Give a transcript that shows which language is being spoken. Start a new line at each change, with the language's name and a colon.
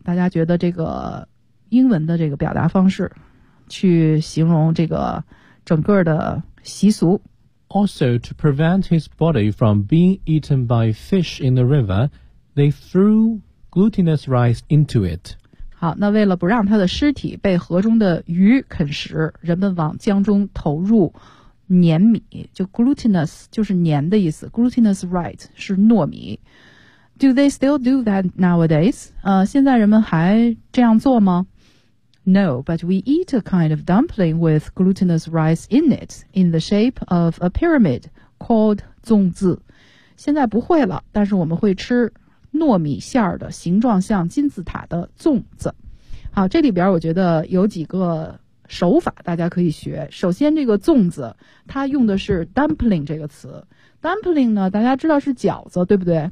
Chinese: 大家觉得这个英文的这个表达方式去形容这个整个的习俗。
English: Also, to prevent his body from being eaten by fish in the river, they threw glutinous rice into it.
Chinese: 好，那为了不让他的尸体被河中的鱼啃食，人们往江中投入黏米，就 glutinous 就是黏的意思， glutinous rice 是糯米。
English: Do they still do that nowadays?
Chinese: 现在人们还这样做吗？
English: No, but we eat a kind of dumpling with glutinous rice in it, in the shape of a pyramid called 粽子。
Chinese: 现在不会了，但是我们会吃糯米馅儿的形状像金字塔的粽子。好，这里边我觉得有几个手法大家可以学。首先这个粽子它用的是 dumpling 这个词。 dumpling 呢大家知道是饺子，对不对？